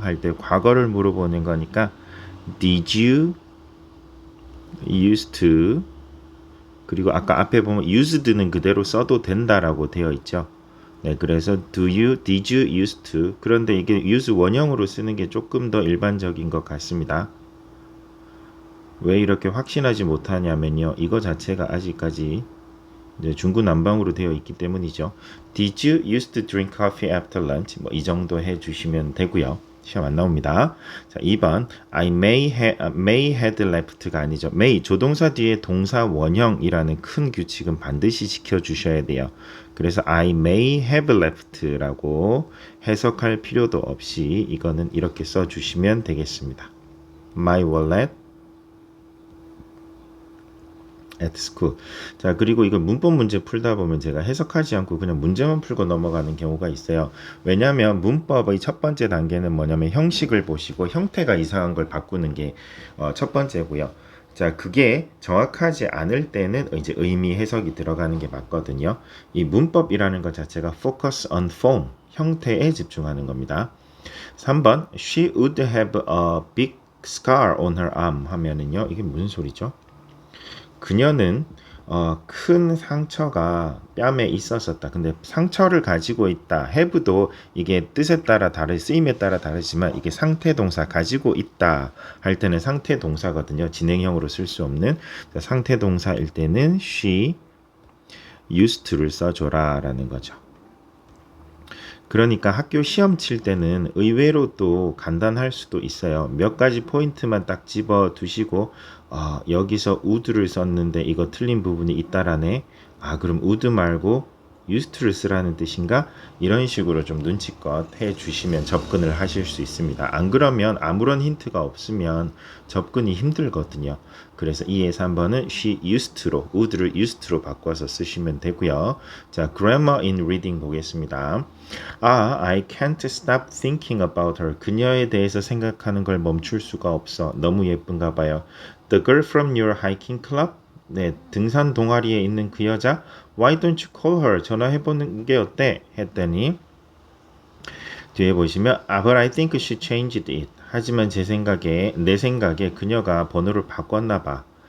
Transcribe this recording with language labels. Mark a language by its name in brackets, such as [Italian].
[Korean] 할 때 과거를 물어보는 거니까 [English] did you used to [Korean] 그리고 아까 앞에 보면 used는 그대로 써도 된다라고 되어 있죠. 네, 그래서 [English] did you used to [Korean] 그런데 이게 use 원형으로 쓰는 게 조금 더 일반적인 것 같습니다. 왜 이렇게 확신하지 못하냐면요. 이거 자체가 아직까지 이제 중구난방으로 되어 있기 때문이죠. [English] Did you used to drink coffee after lunch? [Korean] 뭐 이 정도 해주시면 되고요. 시험 안 나옵니다. [English] 자, 2번 I may had left [Korean] 가 아니죠. may 조동사 뒤에 동사 원형이라는 큰 규칙은 반드시 지켜주셔야 돼요. 그래서 [English] I may have left [Korean] 라고 해석할 필요도 없이 이거는 이렇게 써주시면 되겠습니다. [English] My wallet at school. [Korean] 자, 그리고 이걸 문법 문제 풀다 보면 제가 해석하지 않고 그냥 문제만 풀고 넘어가는 경우가 있어요. 왜냐하면 문법의 첫 번째 단계는 뭐냐면 형식을 보시고 형태가 이상한 걸 바꾸는 게 첫 번째고요. 자, 그게 정확하지 않을 때는 이제 의미 해석이 들어가는 게 맞거든요. 이 문법이라는 것 자체가 [English] focus on form, [Korean] 형태에 집중하는 겁니다. [English] 3번 She would have a big scar on her arm [Korean] 하면은요. 이게 무슨 소리죠? 그녀는 큰 상처가 뺨에 있었었다. 근데 상처를 가지고 있다. have도 이게 뜻에 따라 쓰임에 따라 다르지만 이게 상태 동사 가지고 있다 할 때는 상태 동사거든요. 진행형으로 쓸 수 없는 상태 동사일 때는 she used to를 써줘라 라는 거죠. 그러니까 학교 시험 칠 때는 의외로 또 간단할 수도 있어요. 몇 가지 포인트만 딱 집어 두시고 여기서 would를 썼는데 이거 틀린 부분이 있다라네. 그럼 would 말고 used to를 쓰라는 뜻인가? 이런 식으로 좀 눈치껏 해주시면 접근을 하실 수 있습니다. 안 그러면 아무런 힌트가 없으면 접근이 힘들거든요. 그래서 2에서 3번은 she used to로 would를 used to로 바꿔서 쓰시면 되고요. [English] 자, grammar in reading [Korean] 보겠습니다. [English] I can't stop thinking about her. [Korean] 그녀에 대해서 생각하는 걸 멈출 수가 없어. 너무 예쁜가 봐요. [English] The girl from your hiking club? [Korean] 네, 등산 동아리에 있는 그 여자. [English] Why don't you call her? [Korean] 전화해보는 게 어때? 했더니 뒤에 보시면 [English] but I think she changed it. [Korean] 하지만 내 생각에 그녀가 번호를 바꿨나 봐.